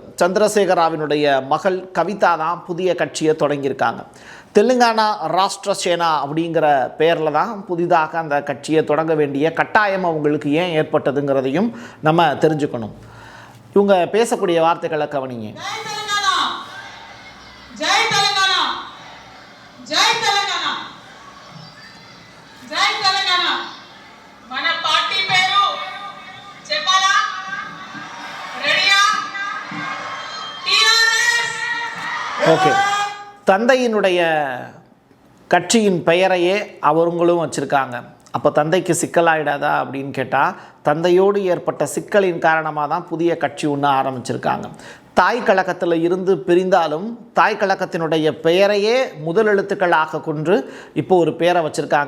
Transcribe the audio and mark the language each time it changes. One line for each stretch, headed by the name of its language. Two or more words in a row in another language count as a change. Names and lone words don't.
Tamil: சந்திரசேகர் ராவினுடைய மகள் கவிதா தான் புதிய கட்சியை தொடங்கியிருக்காங்க. தெலுங்கானா ராஷ்டிர சேனா அப்படிங்கிற பெயரில் தான் புதிதாக அந்த கட்சியை தொடங்க வேண்டிய கட்டாயம் அவங்களுக்கு ஏன் ஏற்பட்டதுங்கிறதையும் நம்ம தெரிஞ்சுக்கணும். இவங்க பேசக்கூடிய வார்த்தைகளை கவனிங்க.
Telugu: జై తెలంగాణ, జై తెలంగాణ. మన పార్టీ పేరు చెప్పాలా? రెడీయా? టిఆర్ఎస్.
Tamil: ஓகே, தந்தையினுடைய கட்சியின் பெயரையே அவங்களும் வச்சுருக்காங்க. அப்போ தந்தைக்கு சிக்கலாயிடாதா அப்படின்னு கேட்டால், தந்தையோடு ஏற்பட்ட சிக்கலின் காரணமாக தான் புதிய கட்சி ஒன்று ஆரம்பிச்சிருக்காங்க. தாய் கழகத்தில் இருந்து பிரிந்தாலும் தாய் கழகத்தினுடைய பெயரையே முதல் எழுத்துக்களாக கொண்டு இப்போ ஒரு பெயரை வச்சுருக்காங்க.